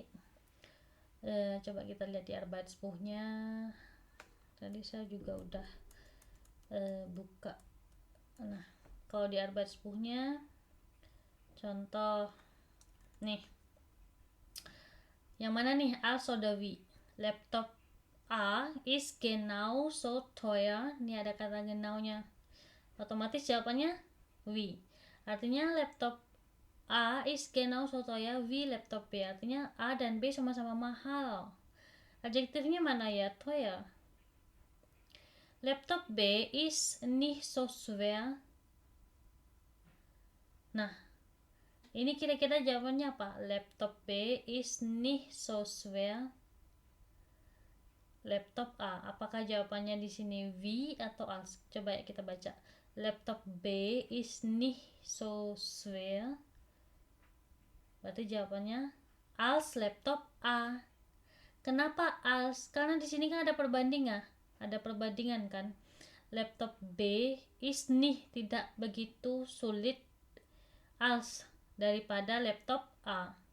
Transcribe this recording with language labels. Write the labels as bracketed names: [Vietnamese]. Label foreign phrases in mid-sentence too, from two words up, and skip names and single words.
[Indonesian] Coba kita lihat di Arbeitsbuchnya. Tadi saya juga udah buka. Nah, kalau di Arbeitsbuchnya, contoh nih, yang mana nih, [German] als oder wie? Laptop A ist genau so teuer. [Indonesian] Ini ada kata genaunya. Otomatis jawabannya wie. [German] Artinya laptop A is genau so teuer wie laptop B. [Indonesian] Artinya A dan B sama-sama mahal. Adjektifnya mana ya? Teuer. [German] Laptop B is nicht so schwer. [Indonesian] Nah, ini kira-kira jawabannya apa? [German] Laptop B is nicht so schwer. Laptop A, [Indonesian] apakah jawabannya di sini wie atau als? Coba ya kita baca. [German] Laptop B is nicht so schwer. [Indonesian] Berarti jawabannya [German] als laptop A. [Indonesian] Kenapa als? Karena di sini kan ada perbandingan. Ada perbandingan kan. [German] Laptop B is nicht, [Indonesian] tidak begitu sulit als daripada laptop A.